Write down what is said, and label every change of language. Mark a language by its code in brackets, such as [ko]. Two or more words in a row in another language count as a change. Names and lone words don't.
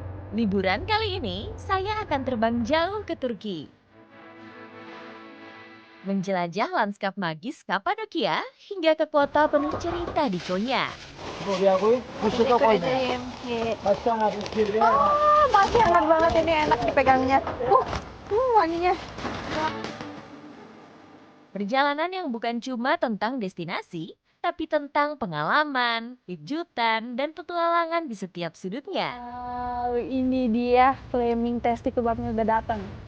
[id] Liburan kali ini, saya akan terbang jauh ke Turki. Menjelajah lanskap magis Kapadokia hingga ke kota penuh cerita di Konya. [tr] Buraya koyup buzlu da koyma. Baştan abi kirliye. [id] Masih hangat banget ini, enak dipegangnya. Wanginya. Perjalanan yang bukan cuma tentang destinasi, tapi tentang pengalaman, kejutan, dan petualangan di setiap sudutnya. Ini dia [en] flaming tasty [id] kebabnya udah datang.